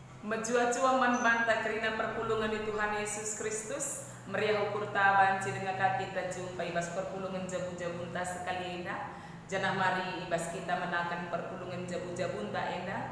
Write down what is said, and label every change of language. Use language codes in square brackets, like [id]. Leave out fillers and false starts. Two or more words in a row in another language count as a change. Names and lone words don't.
[btx] Majua-jua manbanta kerina perpulungan di Tuhan Yesus Kristus. Meriah ukurta banci dengan kaki kita jumpa ibas perpulungan jabu-jabunta sekali enda. Janah mari ibas kita menakan perpulungan jabu-jabunta enda.